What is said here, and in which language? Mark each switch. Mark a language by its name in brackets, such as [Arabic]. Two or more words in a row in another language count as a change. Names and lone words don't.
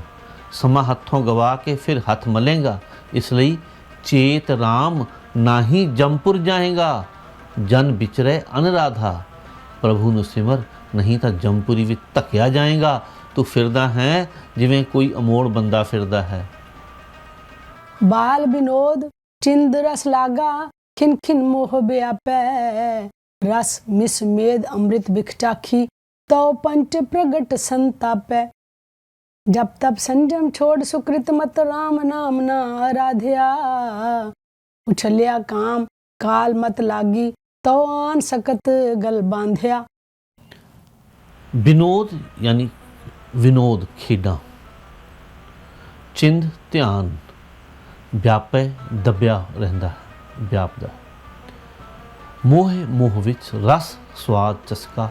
[Punjabi] ਸਮਾਂ ਹੱਥੋਂ ਗਵਾ ਕੇ ਫਿਰ ਹੱਥ ਮਲੇਗਾ। ਇਸ ਲਈ ਚੇਤ ਰਾਮ ਨਾਹੀ ਜਮਪੁਰ ਜਾਏਗਾ, ਜਨ ਵਿਚਰੇ ਅਨਰਾਧਾ। ਪ੍ਰਭੂ ਨੂੰ ਸਿਮਰ, ਨਹੀਂ ਤਾਂ ਜਮਪੁਰੀ ਵਿੱਚ ਧੱਕਿਆ ਜਾਏਗਾ। ਤੂੰ ਫਿਰਦਾ ਹੈ ਜਿਵੇਂ ਕੋਈ ਅਮੋੜ ਬੰਦਾ ਫਿਰਦਾ ਹੈ। ਬਾਲ ਵਿਨੋਦ ਚਿੰਦ ਰਸ ਲਾਗਾ, ਖਿਨ ਖਿਨ ਮੋਹ ਵ੍ਯਾਪੈ। ਰਸ ਮਿਸ ਮੇਦ ਅੰਮ੍ਰਿਤ ਬਿਖ ਚਾਖੀ, ਤੋ ਪੰਚ ਪ੍ਰਗਟ ਸੰਤਾਪੈ। ਜਬ ਤਬ ਸੰਜਮ ਛੋੜ ਸੁਕ੍ਰਿਤ ਮਤ, ਰਾਮ ਨਾਮ ਨਾ ਆਰਾਧ੍ਯਾ। ਉਛਲਿਆ ਕਾਮ ਕਾਲ ਮਤ ਲਾਗੀ, ਤੋ ਆਨ ਸਕਤ ਗਲ ਬਾਂਧ੍ਯਾ। ਵਿਨੋਦ ਯਾਨੀ ਵਿਨੋਦ, ਖੇਡਾਂ। ਚਿੰਦ, ਧਿਆਨ। ਵਿਆਪੈ, ਦੱਬਿਆ ਰਹਿੰਦਾ, ਵਿਆਪਦਾ। ਮੋਹ, ਮੋਹ ਵਿੱਚ। ਰਸ, ਸਵਾਦ, ਚਸਕਾ।